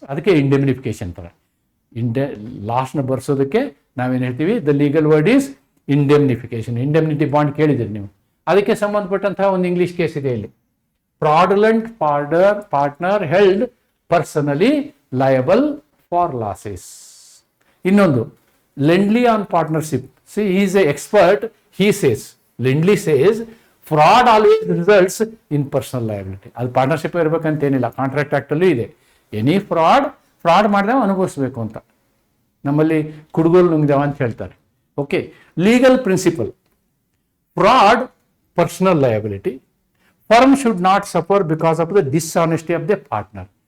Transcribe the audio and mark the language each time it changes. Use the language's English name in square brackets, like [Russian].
[Kannada] ಅದಕ್ಕೆ ಇಂಡೆಮ್ನಿಫಿಕೇಶನ್ ಥರ. ಲಾಸ್ನ ಬರ್ಸೋದಕ್ಕೆ ನಾವೇನು ಹೇಳ್ತೀವಿ, [English] The legal word is indemnification. [Kannada] Indemnity bond ಕೇಳಿದಿರಿ ನೀವು. ಅದಕ್ಕೆ ಸಂಬಂಧಪಟ್ಟಂತಹ ಒಂದು ಇಂಗ್ಲಿಷ್ ಕೇಸ್ ಇದೆ ಇಲ್ಲಿ. [English] Fraudulent partner held personally liable for losses. ಇನ್ನೊಂದು, Lindley on partnership. See he is an expert. He says, Lindley says, fraud always results in personal liability. [Kannada] ಅದು partnership ಇರಬೇಕಂತೇನಿಲ್ಲ, contract ಆಕ್ಟಲ್ಲೂ ಇದೆ. ಎನಿ ಫ್ರಾಡ್ ಮಾಡಿದಾಗ ಅನುಭವಿಸ್ಬೇಕು ಅಂತ. ನಮ್ಮಲ್ಲಿ ಕುಡುಗೋಲು ನುಂಗಿದವ ಅಂತ ಹೇಳ್ತಾರೆ. Okay, legal principal, fraud personal liability. [English] Firm should not suffer because of the dishonesty of the partner.